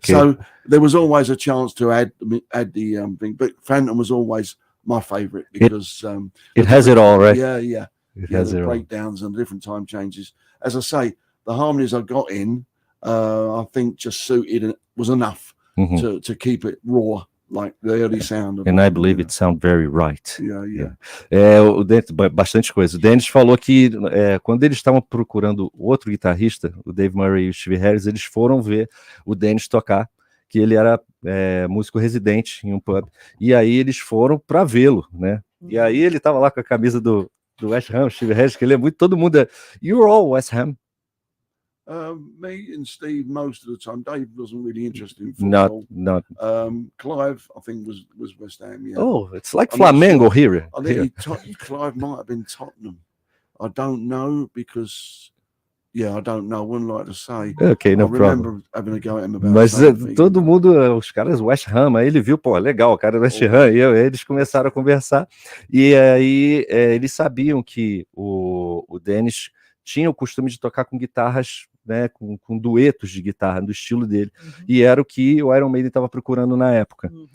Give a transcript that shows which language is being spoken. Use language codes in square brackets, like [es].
[en] So there was always a chance to add the thing, but Phantom was always my favorite because it has it all, right? Yeah. It has the breakdowns and different time changes. As I say, the harmonies I got in, I think just suited, and was enough to keep it raw, like the early sound. And I believe it sounds very right. Yeah. [pt] O Dennis, bastante coisa. O Dennis falou que quando eles estavam procurando outro guitarrista, o Dave Murray e o Steve Harris, eles foram ver o Dennis tocar, que ele era músico residente em um pub. E aí eles foram para vê-lo, né? E aí ele estava lá com a camisa do West Ham, Steve Harris, que ele é muito, todo mundo [en] "You're all West Ham." Me and Steve most of the time. Dave wasn't really interested in football. Not. Clive, I think, was West Ham. Yeah. Oh, it's like Flamengo here. I think Clive might have been Tottenham. I don't know, because I don't know. I wouldn't like to say. Okay, no problem. I remember having a go at him about. [pt] Mas todo mundo, os caras West Ham, aí ele viu, pô, legal, o cara do West Ham, e eles começaram a conversar, e aí eles sabiam que o Dennis tinha o costume de tocar com guitarras, né, com duetos de guitarra, do estilo dele, e era o que o Iron Maiden estava procurando na época.